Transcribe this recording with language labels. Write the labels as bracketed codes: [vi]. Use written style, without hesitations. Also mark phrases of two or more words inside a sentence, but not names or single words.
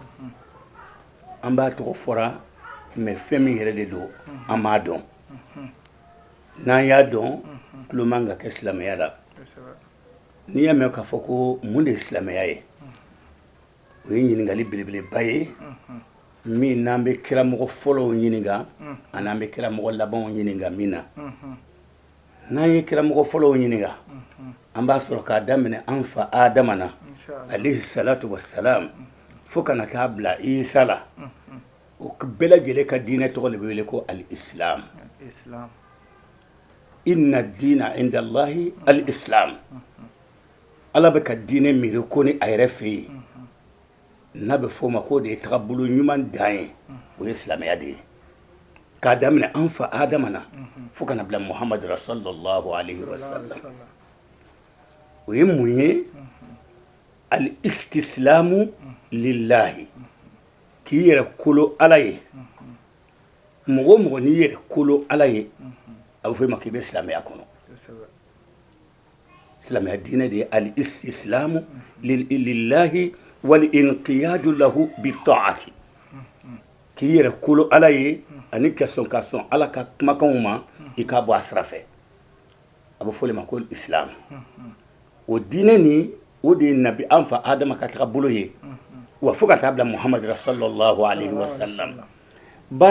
[bm] an b'a tɔgɔ fɔra mais fɛn min yɛrɛ de don an m'a dɔn n'an y'a dɔn tulo man ka kɛ silamɛya la n'i y'a mɛn k'a fɔ ko mun de ye silamɛya ye o ye ɲininkali belebeleba ye min n'an bɛ kiramɔgɔ fɔlɔw ɲininka ani an bɛ kiramɔgɔ labanw ɲininka min na n'an ye kiramɔgɔ fɔlɔw ɲininka an b'a sɔrɔ k'a daminɛ an fa Adama na [ar] عليه الصلاة والسلام [bm] fo kana taa bila Isa la o bɛɛ lajɛlen ka diinɛ tɔgɔ de bɛ wele ko al-islam [ar] إن الدين عند الله الإسلام [bm] ala bɛ ka diinɛ miiri ko ni a yɛrɛ fɛ yen n'a bɛ fɔ o ma k'o de ye tagabolo ɲuman dan ye o ye silamɛya de ye k'a daminɛ an fa Adama na fo kana bila Muhamadu [ar] صلى الله عليه وسلم [bm] o ye mun ye [ar] الاستسلام لله [bm] k'i yɛrɛ kolo ala ye mɔgɔ mɔgɔ n'i yɛrɛ kolo ala ye a bɛ fɔ i ma k'i bɛ silamɛya kɔnɔ silamɛya diinɛ de ye [ar] الاستسلام لله والانقياد له بالطاعة [bm] k'i yɛrɛ kolo ala ye ani ka sɔn ala ka kumakanw ma i k'a bɔ a sira fɛ a bɛ fɔ o ma ko islam o diinɛ nin o de ye nabi an fa Adama ka tagabolo ye wa fo ka taa bila Muhamadu [ar] صلى الله عليه وسلم [bm] baara